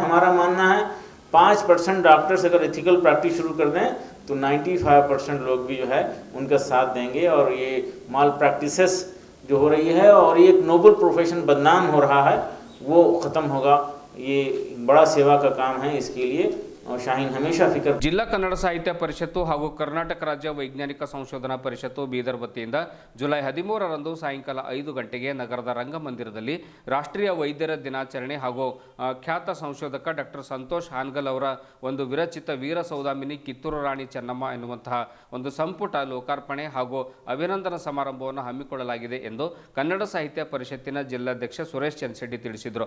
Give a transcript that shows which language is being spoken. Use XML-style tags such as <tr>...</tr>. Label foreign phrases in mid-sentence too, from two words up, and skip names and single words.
<hi>हमारा मानना है 5% डॉक्टर्स अगर</hi> <en>ethical practice</en> <hi>शुरू कर दें तो 95% लोग भी जो है उनका साथ देंगे और ये माल प्रैक्टिसेस जो हो रही है और ये एक</hi> <en>noble profession</en> <hi>बदनाम हो रहा है वो ख़त्म होगा। ये बड़ा सेवा का काम है, इसके लिए और शाहीन हमेशा फिक्र।</hi> <kn>ಜಿಲ್ಲಾ ಕನ್ನಡ ಸಾಹಿತ್ಯ ಪರಿಷತ್ತು ಹಾಗೂ ಕರ್ನಾಟಕ ರಾಜ್ಯ ವೈಜ್ಞಾನಿಕ ಸಂಶೋಧನಾ ಪರಿಷತ್ತು ಬೀದರ್ ವತಿಯಿಂದ ಜುಲೈ 13ರಂದು ಸಾಯಂಕಾಲ 5 ಗಂಟೆಗೆ ನಗರದ ರಂಗಮಂದಿರದಲ್ಲಿ ರಾಷ್ಟ್ರೀಯ ವೈದ್ಯರ ದಿನಾಚರಣೆ ಹಾಗೂ ಖ್ಯಾತ ಸಂಶೋಧಕ ಡಾಕ್ಟರ್ ಸಂತೋಷ್ ಹಾನ್ಗಲ್ ಅವರ ಒಂದು ವಿರಚಿತ ವೀರ ಸೌದಾಮಿನಿ ಕಿತ್ತೂರು ರಾಣಿ ಚೆನ್ನಮ್ಮ ಎನ್ನುವಂತಹ ಒಂದು ಸಂಪುಟ ಲೋಕಾರ್ಪಣೆ ಹಾಗೂ ಅಭಿನಂದನಾ ಸಮಾರಂಭವನ್ನು ಹಮ್ಮಿಕೊಳ್ಳಲಾಗಿದೆ ಎಂದು ಕನ್ನಡ ಸಾಹಿತ್ಯ ಪರಿಷತ್ತಿನ ಜಿಲ್ಲಾಧ್ಯಕ್ಷ ಸುರೇಶ್ ಚನ್ಸೆಡ್ಡಿ ತಿಳಿಸಿದರು.</kn>